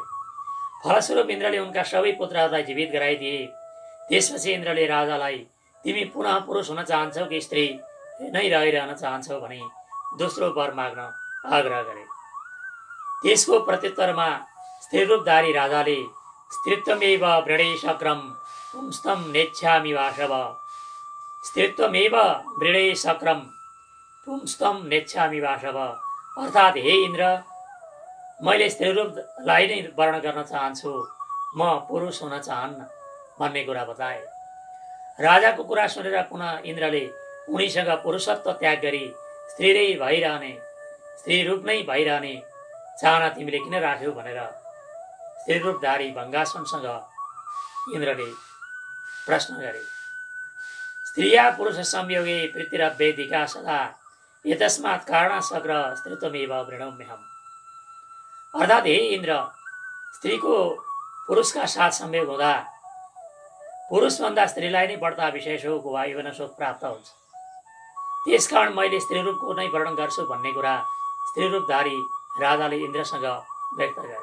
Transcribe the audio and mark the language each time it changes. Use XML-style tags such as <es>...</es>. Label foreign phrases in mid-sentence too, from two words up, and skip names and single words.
<ne>फलस्वरूप इन्द्रले उनका सबै पुत्रहरूलाई जीवित गराइदिए। त्यसपछि इन्द्रले राजालाई तिमी पुनः पुरुष हुन चाहन्छौ कि स्त्री नै रहिरहन चाहन्छौ भनी दोस्रो वर माग्न आग्रह गरे। त्यसको प्रत्युत्तरमा स्त्री रूपधारी राजाले</ne> <sa>स्त्रीत्वमेव वृणे शक्रम पुंस्तम नेच्छामि वासव, स्त्रीत्वमेव वृणे शक्रम पुंस्तम नेच्छामि वासव,</sa> <ne>अर्थात् हे इन्द्र मैले स्त्री रूपलाई नै वर्ण गर्न चाहन्छु, म पुरुष हुन चाहन्न भन्ने कुरा बताए। राजाको कुरा सुनेर पुनः इन्द्रले उनीसँग पुरुषत्व त्याग गरी स्त्री रूप नै भइरहने चाहना तिमीले किन राख्यौ भनेर स्त्री रूपधारी भङ्गासुनसँग इन्द्रले प्रश्न गरे।</ne> <sa>स्त्रिया पुरुष संयोगे पृथ्वीरभ्येदिका सदा एतस्मात् कारणासग्र स्त्रीत्वमेव वृणोम्यहम्,</sa> <ne>अर्थात् हे इन्द्र स्त्रीको पुरुषका साथ संयोग हुँदा पुरुषभन्दा स्त्रीलाई नै बढ्ता विशेष सुख वा यौवन सुख प्राप्त हुन्छ, त्यसकारण मैले स्त्री रूपको नै वर्णन गर्छु भन्ने कुरा स्त्री रूपधारी राजाले इन्द्रसँग व्यक्त गरे।</ne>